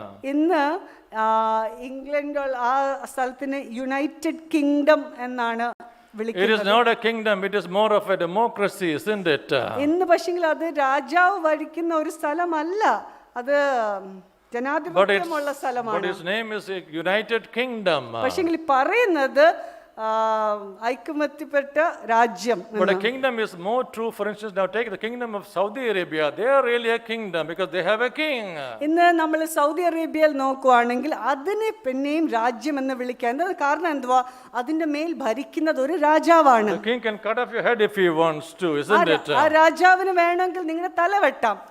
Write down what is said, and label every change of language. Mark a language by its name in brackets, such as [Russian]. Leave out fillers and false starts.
[Malayalam] ഇന്ന് ഇംഗ്ലണ്ട് ആ സ്ഥലത്തിന് യുണൈറ്റഡ് കിങ്ഡം എന്നാണ് [English] It is not a kingdom, it is more of a democracy, isn't it? [Malayalam] ഇന്ന് പക്ഷെങ്കിൽ അത് രാജാവ് ഭരിക്കുന്ന ഒരു സ്ഥലമല്ല, അത് ജനാധിപത്യമുള്ള സ്ഥലമാണ്. [English] But its name is United Kingdom. [Malayalam] പക്ഷെങ്കിൽ പറയുന്നത് ഐക്യമത്യപ്പെട്ട രാജ്യം. [English] But a kingdom is more true. For instance, now take the kingdom of Saudi Arabia. They are really a kingdom because they have a king. [Malayalam] ഇന്ന് നമ്മൾ Saudi അറേബ്യയിൽ നോക്കുവാണെങ്കിൽ അതിനെ പിന്നെയും രാജ്യം എന്ന് വിളിക്കുന്നത് കാരണം എന്തുവാ, അതിന്റെ മേൽ ഭരിക്കുന്നത് ഒരു രാജാവാണ്. [English] The king can cut off your head if he wants to, isn't it? [Malayalam] ആ രാജാവിന് വേണമെങ്കിൽ നിങ്ങളുടെ തല വെട്ടാം.